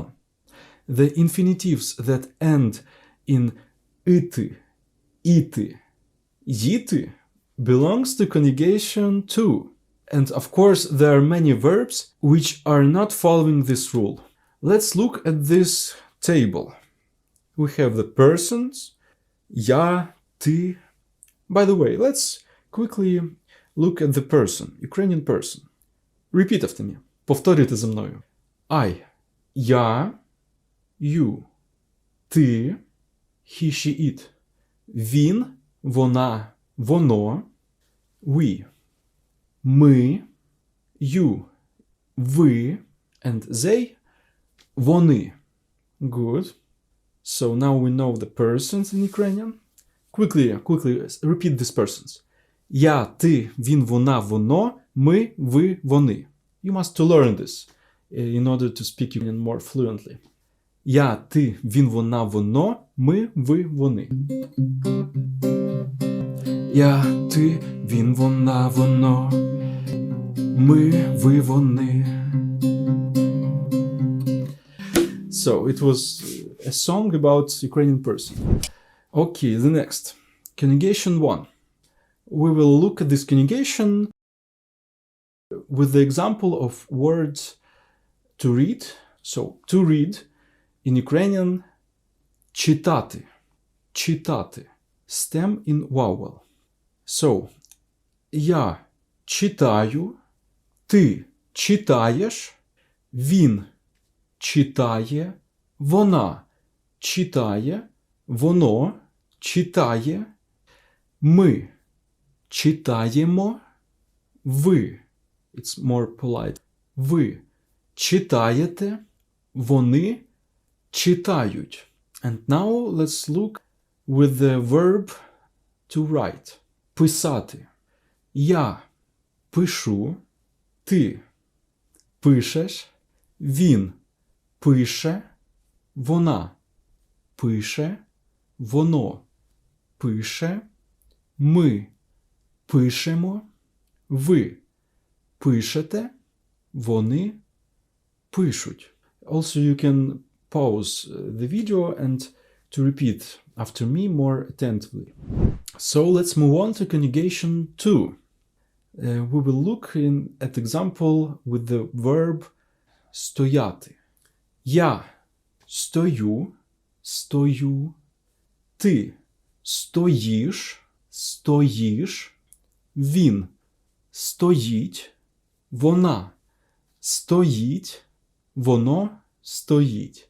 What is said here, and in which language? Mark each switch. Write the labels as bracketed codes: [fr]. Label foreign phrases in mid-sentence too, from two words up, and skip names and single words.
[en] The infinitives that end in iti, iti, yiti belongs to conjugation 2. And of course, there are many verbs which are not following this rule. Let's look at this table. We have the persons, [uk] я, ти. [en] By the way, let's quickly look at the person, Ukrainian person. Repeat after me. [uk] Повторюйте за мною. I, я, you, ти, [en] he, she, it. [uk] Він, вона, воно, we. Ми, you, ви, [en] and they, вони. Good. So now we know the persons in Ukrainian. Quickly repeat these persons. [uk] Я, ти, він, вона, воно, ми, ви, вони. [en] You must to learn this in order to speak Ukrainian more fluently. [uk] Я, ти, він, вона, воно, ми, ви, вони. Я, ти, він, вона, воно, ми, ви, вони. [en] So it was a song about Ukrainian person. Okay, the next. Conjugation 1. We will look at this conjugation with the example of words to read. So, to read in Ukrainian читати. [uk] Читати. [en] Stem in vowel. So, [uk] я читаю, ти читаєш, він читає, вона читає, воно читає, ми читаємо, ви, [en] it's more polite, [uk] ви читаєте, вони читають. [en] And now let's look with the verb to write. [uk] Писати. Я пишу, ти пишеш, він пише, вона пише, воно пише, ми пишемо, ви пишете, вони пишуть. [en] Also you can pause the video and to repeat after me more attentively. So let's move on to conjugation 2. We will look at example with the verb стояти. [uk] Я стою, стою. Ти стоїш, стоїш. Він стоїть, вона стоїть, воно стоїть.